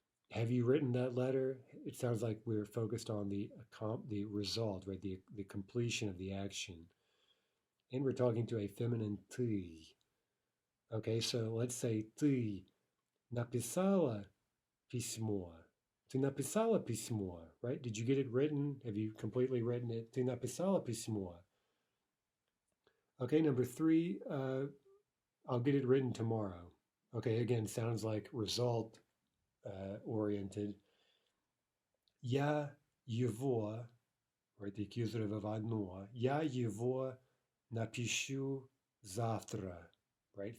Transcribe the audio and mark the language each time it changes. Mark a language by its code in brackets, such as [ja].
[en] Have you written that letter? It sounds like we're focused on the result, right? The completion of the action. And we're talking to a feminine ты. Okay, so let's say [ru] ты написала письмо. Ты написала письмо, right? [en] Did you get it written? Have you completely written it? [ru] Ты написала письмо. [en] Okay, number three, I'll get it written tomorrow. Okay, again, sounds like result oriented. [ru] Я его, [en] right, the accusative of одно. [ru] Я его напишу завтра, right?